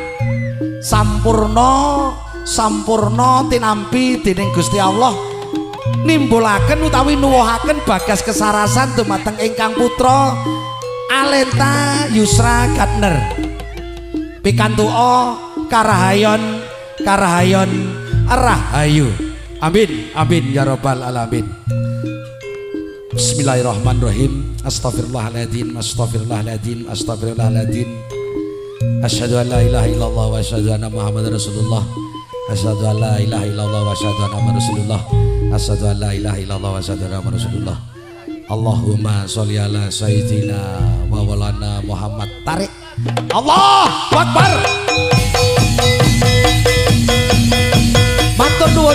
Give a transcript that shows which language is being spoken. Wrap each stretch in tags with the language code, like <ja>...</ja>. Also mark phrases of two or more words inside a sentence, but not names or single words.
<jv>Sampurna tinampi dening Gusti Allah nimbulaken utawi nuwuhaken bagas kesarasan dumateng ingkang putra Alenta Yusra Gatner. Pikantuka karahayon rahayu.</jv> <ar>آمين آمين يا رب العالمين. بسم الله الرحمن الرحيم. أستغفر الله العظيم. أشهد أن لا إله إلا الله وأشهد أن محمدا رسول الله. أشهد أن لا إله إلا الله وأشهد أن محمدا رسول الله. أشهد أن لا إله إلا الله وأشهد أن محمدا رسول الله. اللهم صل على سيدنا ومولانا محمد. Tarik. الله أكبر.</ar> <jv>Matur nuwun.</jv>